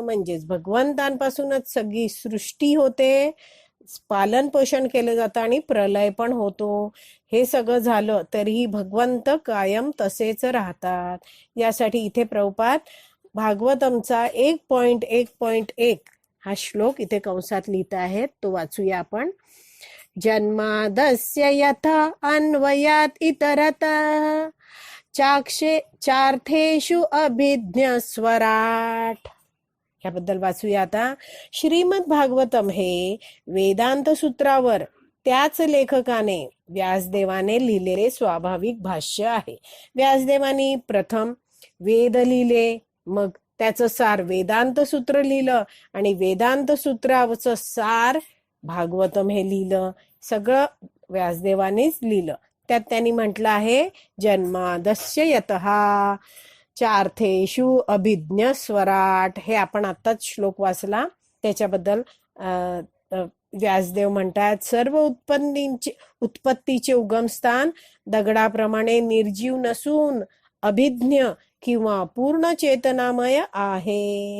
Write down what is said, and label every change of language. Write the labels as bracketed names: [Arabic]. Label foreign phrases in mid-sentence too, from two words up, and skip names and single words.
[Marathi] म्हणजेच भगवंतांपासूनच सगळी सृष्टी होते, पालन पोषण केलं जातं आणि प्रलय पण होतो. हे सगळं झालं तरीही भगवंत कायम तसेच राहतात. यासाठी इथे प्रभुपाद भागवतमचा 1.1.1 हा श्लोक इथे कंसात लिहित आहेत, तो वाचूया आपण. [Sanskrit] जन्मादस्य यथा अन्वयात इतरतः चार्थेषु अभिज्ञ स्वराट. [Marathi] याबद्दल वाचूया आता. श्रीमद भागवतम हे वेदांत सूत्रावर त्याच लेखकाने व्यासदेवाने लिहिलेले स्वाभाविक भाष्य आहे. व्यासदेवानी प्रथम वेद लिहिले, मग त्याचं सार वेदांत सूत्र लिहिलं आणि वेदांत सूत्राचं सार भागवतम हे लिहिलं. सगळं व्यासदेवानेच लिहिलं. त्यात त्यांनी म्हटलं आहे [Sanskrit] जन्मादस्य यतः चार्थेषु अभिज्ञ स्वराट. [Marathi] हे आपण आताच श्लोक वाचला. त्याच्याबद्दल व्यासदेव म्हणतात सर्व उत्पत्तीचे उगमस्थान दगडाप्रमाणे निर्जीव नसून अभिज्ञ किंवा पूर्ण चेतनामय आहे.